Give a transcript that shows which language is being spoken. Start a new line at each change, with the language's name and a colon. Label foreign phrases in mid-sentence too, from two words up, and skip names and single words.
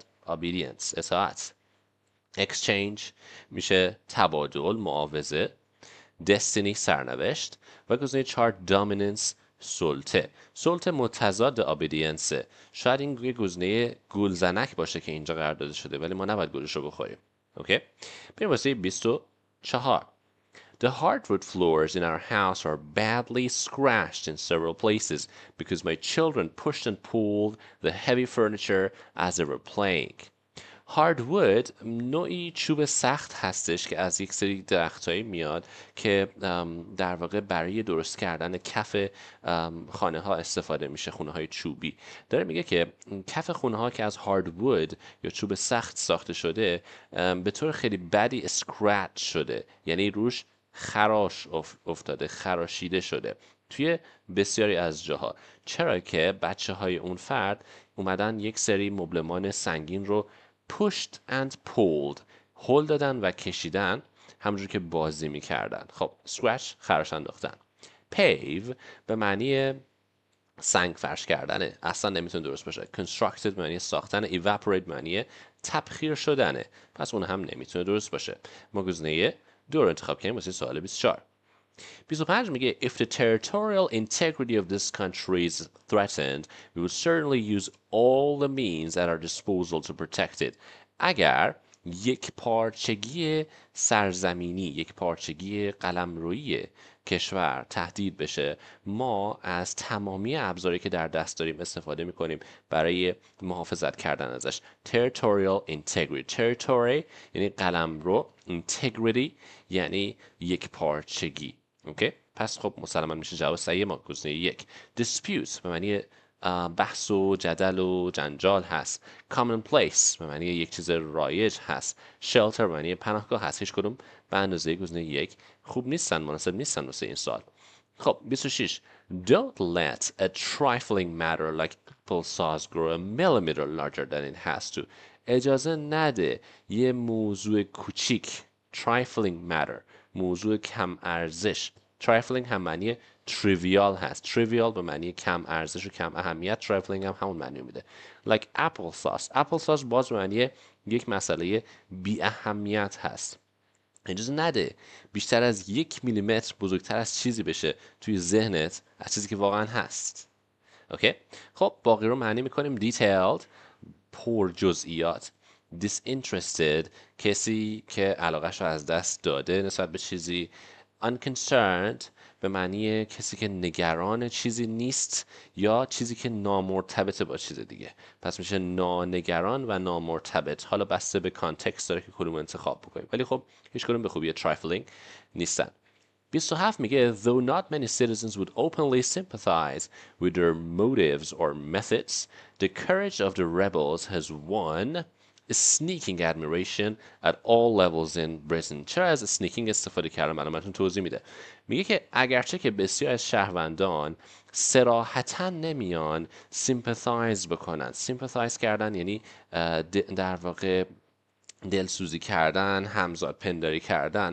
Persian: obedience، اطاعت. exchange میشه تبادل، معاوضه. destiny، سرنوشت. و گزینه 4 dominance، سلطه متضاد obedience. شاید این یه گزینه گلزنک باشه که اینجا قرار داده شده، ولی ما نباید گلش رو بخوریم. اوکی؟ بریم واسه 24.
English: The hardwood floors in our house are badly scratched in several places because my children pushed and pulled the heavy furniture as they were playing.
Persian: هاردوود نوعی چوب سخت هستش که از یک سری درختایی میاد که در واقع برای درست کردن کف خانه ها استفاده میشه، خونه های چوبی. داره میگه که کف خونه ها که از هاردوود یا چوب سخت ساخته شده به طور خیلی بدی اسکرچ شده، یعنی روش خراش افتاده، خراشیده شده توی بسیاری از جاها. چرا که بچه های اون فرد اومدن یک سری مبلمان سنگین رو
English: pushed and pulled،
Persian: هل دادن و کشیدن، همونجور که بازی میکردن. خب scratch، خراش انداختن. pave به معنی سنگ فرش کردنه، اصلا نمیتونه درست باشه. constructed به معنی ساختن. evaporate به معنی تبخیر شدنه، پس اون هم نمیتونه درست باشه. ما گزینه 2 رو انتخاب کردیم واسه سوال 24.
English: 25 میگه if the territorial integrity of this country is threatened, we will certainly use all the means at our disposal to protect it.
Persian: اگر یک پارچگی سرزمینی، یک پارچگی قلمرویی کشور تهدید بشه، ما از تمامی ابزاری که در دست داریم استفاده میکنیم برای محافظت کردن ازش.
English: territorial integrity،
Persian: territory یعنی قلمرو، integrity یعنی یک پارچگی. اوکی؟ پس خب مسلما میشه جواب صحیح ما گزینه 1. dispute به معنی بحث و جدل و جنجال هست. commonplace به معنی یک چیز رایج هست. shelter به معنی پناهگاه هست. هیچ کدوم به اندازه گزینه 1 خوب نیستن، مناسب نیستن واسه این سال. خب 26.
English: Don't let a trifling matter like apple sauce grow a millimeter larger than it has to.
Persian: اجازه نده یه موضوع کوچیک،
English: trifling matter،
Persian: موضوع کم ارزش. trifling هم معنی trivial هست. trivial به معنی کم ارزش و کم اهمیت. trifling هم همون معنی میده.
English: like apple sauce، apple sauce
Persian: باز به معنی یک مسئله بی اهمیت هست. اجازه نده بیشتر از 1 میلیمتر بزرگتر از چیزی بشه توی ذهنت از چیزی که واقعا هست. اوکی؟ خب باقی رو معنی میکنیم detailed، پر جزئیات. disinterested کسی که علاقهش رو از دست داده نسبت به چیزی. unconcerned به معنی کسی که نگران چیزی نیست یا چیزی که نامرتبط با چیز دیگه، پس میشه نانگران و نامرتبط. حالا بسته به کانتکست داره که کدوم انتخاب بکنیم، ولی خب هیچ کدوم به خوبی trifling نیستن.
English: 27 میگه though not many citizens would openly sympathize with their motives or methods, the courage of the rebels has won sneaking admiration at all levels in Britain.
Persian: چرا از sneaking استفاده کردم؟ الان براتون توضیح میده. میگه که اگرچه که بسیار از شهروندان صراحتاً نمیان sympathize بکنن. sympathize کردن یعنی در واقع دلسوزی کردن، همزاد پنداری کردن.